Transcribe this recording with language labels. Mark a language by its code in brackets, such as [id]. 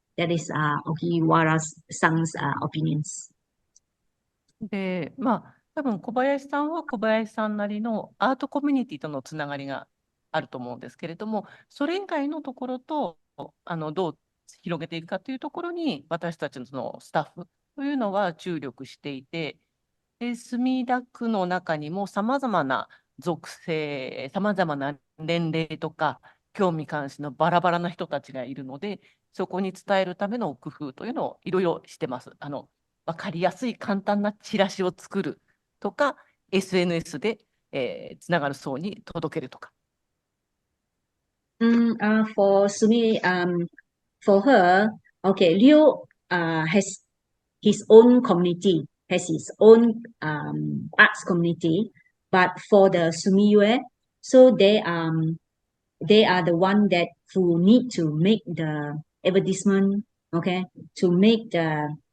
[en] That is Ogiwara-san's opinions. [ja] で、多分小林さんは小林さんなりのアートコミュニティとのつながりがあると思うんですけれども、それ以外のところとどう広げていくかというところに、私たちのそのスタッフというのは注力していて、墨田区の中にもさまざまな属性、さまざまな年齢とか興味関心のバラバラな人たちがいるので、そこに伝えるための工夫というのをいろいろしてます。分かりやすい簡単なチラシを作るとか、SNS で、つながる層に届けるとか。 [en] For Sumi, for her, okay, Liu has his own community, has his own arts community, but for the Sumiyue, so they are the one that who need to make the advertisement, okay, to make the